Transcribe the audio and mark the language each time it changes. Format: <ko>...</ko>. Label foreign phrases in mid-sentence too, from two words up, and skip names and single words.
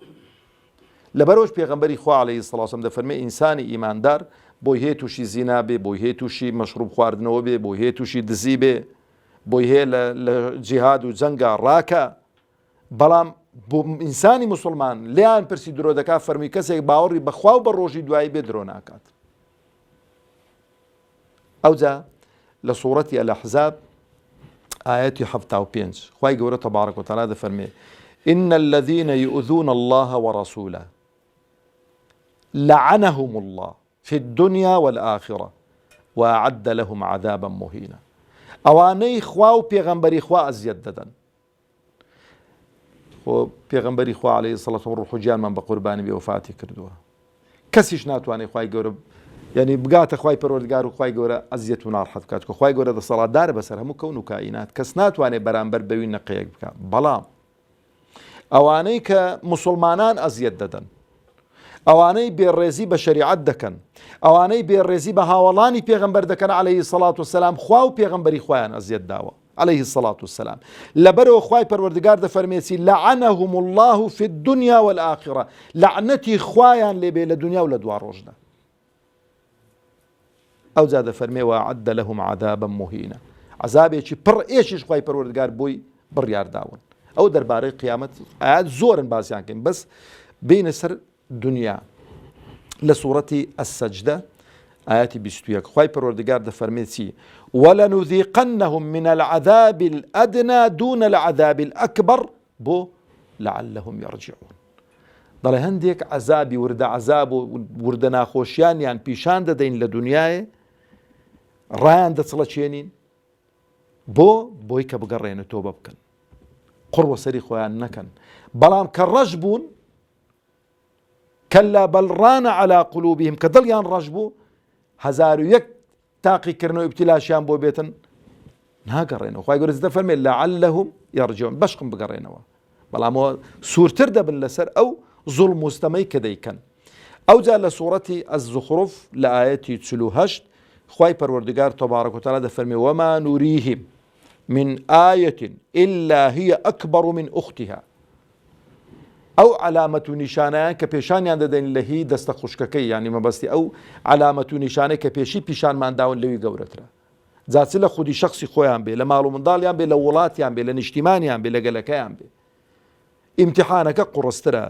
<ckb>لەبەرەوەش پێغەمبەری خوا</ckb> <ar>عەلەیهی سەڵات وسەلام</ar> <ckb>دەفەرمێ ئینسانی ئیماندار بۆی هەیە تووشی زینا بێ، بۆی هەیە تووشی مەشروب خواردنەوە بێ، بۆی هەیە تووشی دزی بێ، بۆی هەیە لە جیهاد و جەنگا ڕاکە، بەڵام بۆ ئینسانی موسڵمان لیان پرسی درۆ دەکات فەرمی کەسێک باوەڕی بەخوا و بە ڕۆژی دوایی بێ درۆ ناکات. ئەوجا لە سوورەتی الأحزاب ئاەتی 75 خوای گەورە</ckb> <ar>تەبارەک و تەعالا</ar> <ckb>دەفەرمێ</ckb> <ar>إن الذين يؤذون الله ورسوله لعنهم الله في الدنيا والآخرة وأعد لهم عذابا مهينا.</ar> <ckb>ئەوانەی خوا و پێغەمبەری خوا ئەزیەت دەدەن. پێغەمبەری خوا</ckb> <ar>عەلەیهی سەڵات</ar> <ckb>و ڕوح و گیانمان بە قوربانی بێ وفاتی کردووە. کەسیش ناتوانێت خوای گەورە یعنی بگاتە خوای پەروەردگار و خوای گەورە ئەزیەت و ناڕەحەت بکات، کە خوای گەورە دەسەڵاتدارە بەسەر هەموو کەون و کائینات، کەس ناتوانێت بەرامبەر بەوی نەقەیەک بکات. بەڵام ئەوانەی کە موسڵمانان ئەزیەت دەدەن، ئەوانەی بێڕێزی بە شەریعەت دەکەن، ئەوانەی بێڕێزی بە هاوڵانی پێغەمبەر دەکەن</ckb> <ar>عەلەیهی سەڵات وسەلام،</ar> <ckb>خوا و پێغەمبەری خۆیان ئەزیەت داوە</ckb> <ar>عەلەیهی سەڵات وسەلام.</ar> <ckb>لەبەرەوە خوای پەروەردگار دەفەرمێتی</ckb> <ar>لعنهم الله في الدنيا والآخرة،</ar> <ckb>لعنەتی خوایان لێبێ لە دنیا و لە دوا ڕۆژدا. ئەوجا دەفەرمێ</ckb> <ar>وأعد لهم عذابا مهينا،</ar> <ckb>عذابێکی پڕ ئێشیش خوای پەروەردگار بۆی بڕیارداون. ئەو دەربارەی قیامەت ئاەت زۆرن باسییان کەین، بەس بینە سەر دنیا. لە سوورەتی السەجدە ئاەتی 21 خوای پەروەردگار دەفەرمێ چی؟</ckb> <ar>ولنذيقنهم من العذاب الأدنى دون العذاب الأكبر بۆ لعلهم يرجعون.</ar> <ckb>دەڵێ هەندێک عەزابی وردە عەزاب و وردە ناخۆشیانیان پیشان دەدەین لە دنیاە، ڕایان دەچڵەچێنین بۆی کە بگەڕێنە تۆبە بکەن، قڕوە سەری خۆیان نەکەن. بەڵام کە ڕەش بوون</ckb> <ar>كلا بل ران على قلوبهم</ar> <ckb>کە دڵیان ڕەش بوو 1001 تاقیکردنەوە ئیبتیلاشیان بۆ بێتن ناگەڕێنەوە. خوای گەورە دەفەرمێ</ckb> <ar>لعلهم يرجعون،</ar> <ckb>بەشقم بگەڕێنەوە، بەڵامەوە سوورتر دەبن لەسەر ئەو زوڵم مستەمەی کە دەیکەن. ئەوجا لە سوورەتی الزخرف لە ئاەتی 48 خوای پەروەردگار</ckb> <ar>تەبارەک و تەعالا</ar> <ckb>دەفەرمێ</ckb> <ar>وما نوریهم من آية إلا هي أكبر من أختها.</ar> <ckb>ئەو علامەت و نیشانەیان کە پێشانیان دەدەین لە هی دەستە خوشکەکەی، یعنی مەبەستی ئەو علامەت و نیشانەی کە پێشی پیشانمانداون لەوی گەورەترە. جاچ لە خودی شخصی خۆیان بێ، لە ماڵ و منداڵیان بێ، لە وڵاتیان بێ، لە نیشتیمانیان بێ، لە گەلەکەیان بێ، ئیمتیحانەکە قوڕسترە.</ckb>